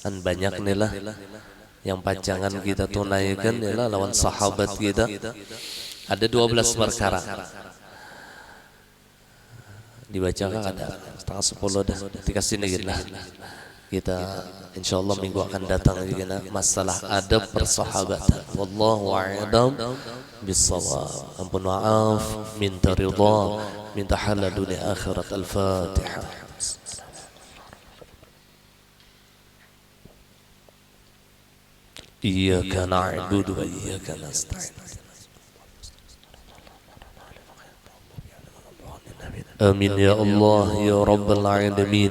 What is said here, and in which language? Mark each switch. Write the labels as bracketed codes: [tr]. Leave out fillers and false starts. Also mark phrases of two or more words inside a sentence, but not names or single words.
[bjn] Dan banyak nih lah yang panjangan kita tunaikan ialah lawan sahabat kita. [id] Ada 12 perkara. [bjn] Dibacakan ada setengah 10 dah. Dikasih lagi lah. [id] Kita insyaallah minggu akan datang lagi kena masalah adab persahabatan. [ar] والله أعلم بالصواب. [id] Ampun maaf, minta ridha, minta halal dunia akhirat. Al-Fatihah. [ar] إياك نعبد وإياك نستعين. آمين يا الله يا رب العالمين.